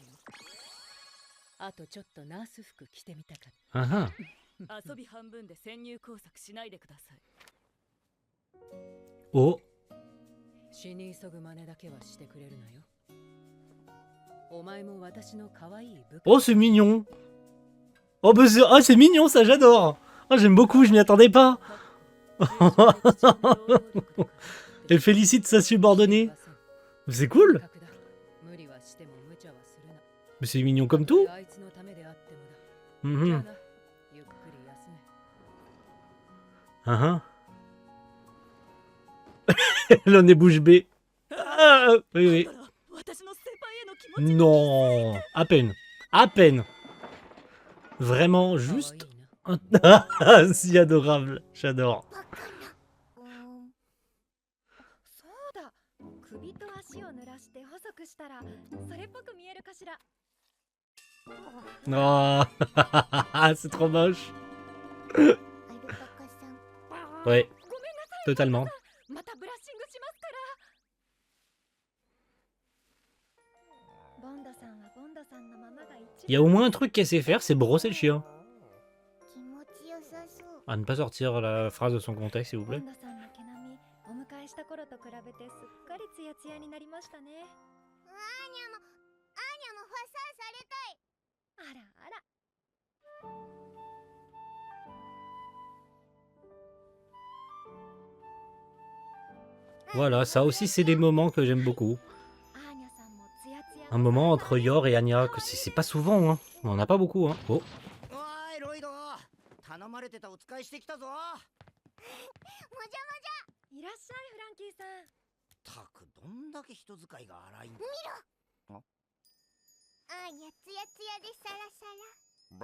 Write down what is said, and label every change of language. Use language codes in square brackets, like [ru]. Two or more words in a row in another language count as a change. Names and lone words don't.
[ja] あとちょっとナース服着てみたかっ Uh-huh. 遊び半分で潜入工作しないでください。 Oh. た。死に急ぐ真似だけはしてくれるなよ。お前も私の可愛い部下。 [fr] Oh, c'est mignon. Oh, bah c'est mignon, ça, j'adore. Oh, j'aime beaucoup, je m'y attendais pas. Elle félicite sa subordonnée. C'est cool. [ja] 無理はしても無茶はするな。 [fr] Mais c'est mignon comme tout. [ja] あいつのためであってもだ。 Mhm. じゃあな、ゆっくり休め。 [fr] Uh-huh. Elle en est bouche bée. Ah, oui, oui. [ja] 私の先輩への気持ち。 [fr] Non, à peine. À peine. Vraiment, [ja] 可愛い [fr] juste. [ja] な。 [fr] Si adorable. J'adore. [ja] そう雪を濡らして細くしたらそれっぽく見えるかしら。 [fr] Oh, c'est trop moche. [ja] アルパカさん、 [fr] Ouais, [ja] ごめんなさい。 [fr] totalement. [ja] またブラッシングしますから。ボンドさんはボンドさんのままが一 [fr] Il y a au moins un truc qu'elle sait faire, c'est brosser le chien. [ja] 気持ちよさそう。 [fr] À ne pas sortir la phrase de son contexte, s'il vous [ja] ボ [fr] plaît. [ja] ンドさんの毛並み、お迎えした頃と比べてすっかりツヤツヤになりましたね。アーニャもファサされたい。あらあら。 [fr] Voilà, ça aussi, c'est des moments que j'aime beaucoup. [ja] アーニャさんもツヤツヤ。 [fr] Un moment entre Yor et Anya, que c'est pas souvent, hein. On en a pas beaucoup, hein. Oh. [ja] おいロイド、頼まれてたお使いしてきたぞ。もじゃいらっしゃいフランキーさん。たくどんだけ人使いが荒いんだ。アーニャツヤツヤでサラサラ。